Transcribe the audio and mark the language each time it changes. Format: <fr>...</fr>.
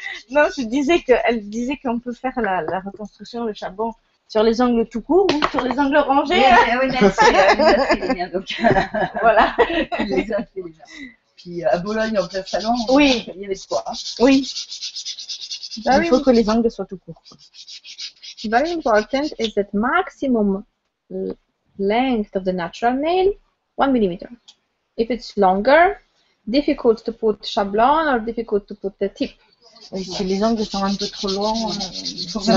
<fr>Non, elle disait qu'on peut faire la reconstruction, le shablon, sur les ongles tout courts ou sur les ongles rangés. Oui, merci. Les miens, donc. Voilà. Il les a fait déjà. Puis à Bologne, en plein salon, oui. Il y avait quoi. Oui. Il faut que les ongles soient tout courts.</fr> <en>Very important is that maximum length of the natural nail 1 millimeter. If it's longer, difficult to put shablon or difficult to put the tip.</en> <fr>Si les ongles sont un peu trop longs, il</fr>